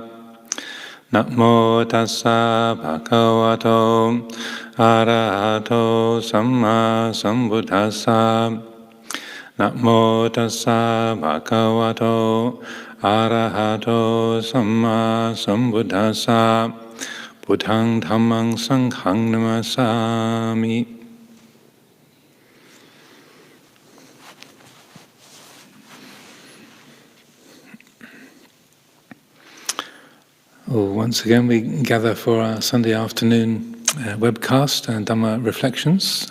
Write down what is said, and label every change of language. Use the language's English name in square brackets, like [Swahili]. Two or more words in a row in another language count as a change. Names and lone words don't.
[Pali] Namo tassa bhagavato arahato samma sambuddhassa. Namo tassa bhagavato arahato samma sambuddhassa. Buddhang dhammang sanghang namasami. [English] Well, once again, we gather for our Sunday afternoon webcast and Dhamma reflections.